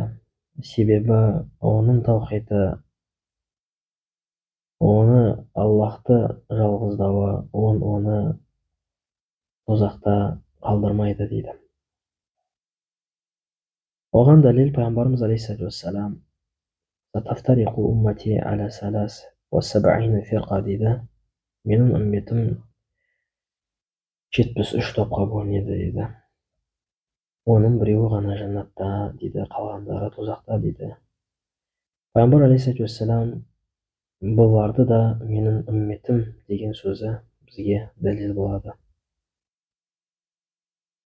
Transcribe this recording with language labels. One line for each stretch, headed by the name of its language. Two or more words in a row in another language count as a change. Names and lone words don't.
Kazakh: Себебі оның таухиды, оны Аллахты жалғыздауы, оны тозақта қалдырмайды дейді. Оған дәлел пайғамбарымыз
Arabic: عليه الصلاة والسلام ستفترق أمتي على ثلاث وسبعين فرقة»
Kazakh: дейді. Менің үмметім 73 топқа бөлінеді дейді. Оның біреуі ғана жәннатта дейді, қалғандары тозақта дейді. Пайғамбар
Arabic: عليه الصلاة والسلام
Kazakh: бұларды да менің үмметім деген сөзі бізге дәлел болады.